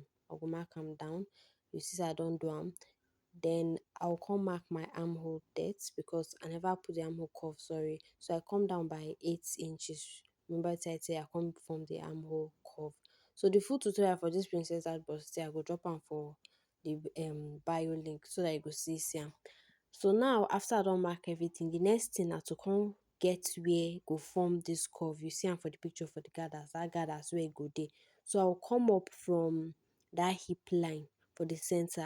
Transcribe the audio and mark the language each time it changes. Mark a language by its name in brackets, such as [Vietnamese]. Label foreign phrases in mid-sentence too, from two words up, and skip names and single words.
[Nigerian Pidgin] I go mark am down. You see I don't do am. Then I'll come mark my armhole depth because I never put the armhole curve, sorry. So I come down by 8 inches. Remember I say I come from the armhole curve. So the full tutorial for this princess that bustier, I go drop am for the bio link so that you go see am. So now after I don mark everything, the next thing na to come get where go form this curve. You see am for the picture for the gathers, that gathers where e go dey. So I'll come up from that hip line for the center.